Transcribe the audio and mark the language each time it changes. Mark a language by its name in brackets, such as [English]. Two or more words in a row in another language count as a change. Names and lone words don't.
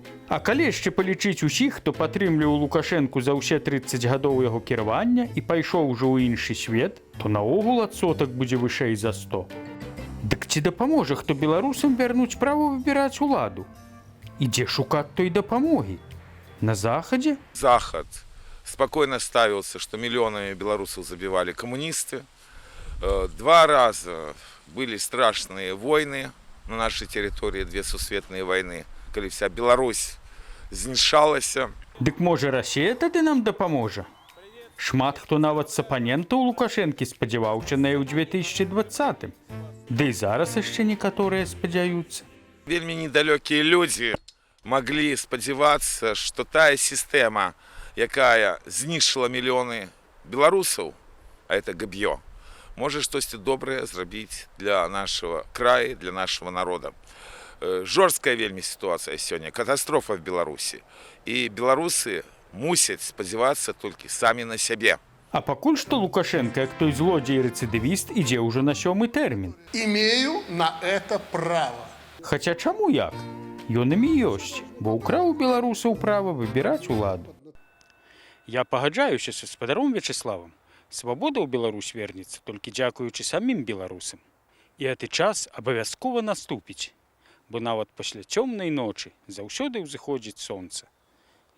[Belarusian] А калі яшчэ палічыць усіх, хто падтрымліваў Лукашэнку за ўсе 30 гадоў яго кіравання і пайшоў ужо ў іншы свет, то наогул адсотак будзе вышэй за 100. Дык ці дапаможа хто беларусам вярнуць права выбіраць уладу? І дзе шукаць той дапамогі? На Захадзе? [Russian] Захад спокойно ставился, что миллионами белорусов забивали коммунисты. 2 раза были страшные войны на нашей территории, 2 сусветные войны, когда вся Беларусь знішалася. [Belarusian] Дык можа Расія тады нам дапаможа? Шмат хто нават з апанентаў Лукашэнкі спадзяваўся на ў 2020. Ды і зараз яшчэ некаторыя спадзяюцца. Вельми недалекие люди могли сподеваться, что та система, якая знішила миллионы белорусов, а это габьё, может что-то доброе зрабіць для нашего края, для нашего народа. Жорсткая вельми ситуация сегодня, катастрофа в Беларуси. И белорусы мусят сподеваться только сами на себе. А пакуль што Лукашенко, як той злодзей-рэцыдывіст, ідзе ўжо на 7-й тэрмін. [Russian] Имею на это право. [Belarusian] Хаця чаму як? Ён імі ёсць, бо ўкраў у беларусаў права выбіраць уладу. Я пагаджаюся са спадаром Вячеславам. Свабода ў Беларусь вернецца толькі дзякуючы самім беларусам. І гэты час абавязкова наступіць, бо нават пасля цёмнай ночы заўсёды ўзыходзіць сонца.